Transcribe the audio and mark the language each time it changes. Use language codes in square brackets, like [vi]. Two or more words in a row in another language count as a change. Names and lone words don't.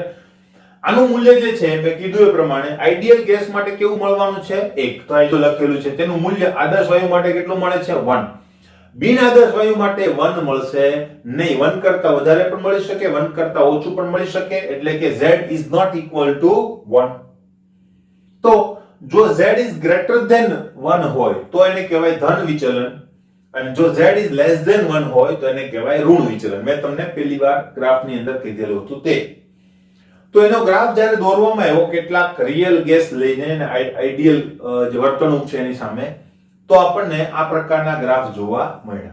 [gu] આનું મૂલ્ય જે છે મેં કીધું એ પ્રમાણે [en] ideal gas [gu] માટે કેવું મળવાનું છે? 1. તો અહીં જો લખેલું છે તેનું મૂલ્ય આદર્શ વાયુ માટે કેટલું મળે છે? 1. બિન આદર્શ વાયુ માટે 1 મળશે નહીં. 1 કરતા વધારે પણ મળી શકે, 1 કરતા ઓછું પણ મળી શકે. એટલે કે [en] Z is not equal to 1. [gu] તો જો [en] Z is greater than 1 [gu] હોય તો એને કહેવાય ધન વિચલન, અને જો [en] z is less than 1 [gu] હોય તો એને કહેવાય ઋણ વિચલન. મેં તમને પહેલી વાર ગ્રાફની અંદર કીધેલું હતું તે. તો એનો ગ્રાફ જ્યારે દોરવામાં આવ્યો કેટલાક [en] real gas [gu] લઈને અને આઈડિયલ જે વર્તણૂક છે એની સામે, તો આપણને આ પ્રકારના ગ્રાફ જોવા મળ્યા.